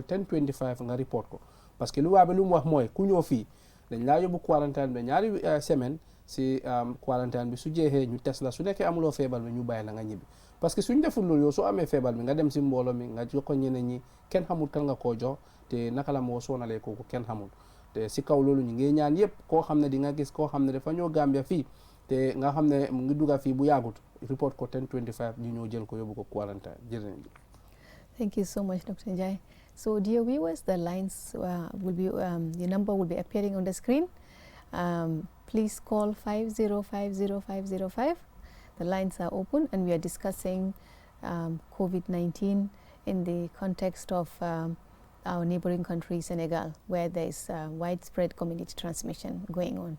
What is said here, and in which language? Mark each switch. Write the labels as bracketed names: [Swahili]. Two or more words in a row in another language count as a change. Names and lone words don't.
[Wolof] 1025 nga report ko [French] parce que [Wolof] lu waa bi lu mu wax mooy ku ñëw fii dañ laa yóbbu quarantaine bi ñaari semaine si quarantaine bi su jeexee ñu test la su nekkee amuloo feebar bi ñu bàyyi la nga ñibbi [French] parce que [Wolof] suñ deful loolu yow soo amee feebar bi nga dem si mbooloo mi nga jox ko ñeneen ñi kenn xamul kan nga koo jox te naka la moo soonalee kooku kenn xamul te si kaw loolu ñu ngi ñaan yëpp koo xam ne di nga gis koo xam ne dafa ñëw Gambia fii te nga xam ne mu ngi dugga fii bu yàggut report ko 1025 ñu ñëw jël ko yóbbu ko quarantaine jërëjëf. [English] Thank you so much, Dr. Njai. So, dear viewers, the lines will be, the number will be appearing on the screen. Please call 50500505. The lines are open and we are discussing COVID-19 in the context of our neighboring country, Senegal, where there is widespread community transmission going on.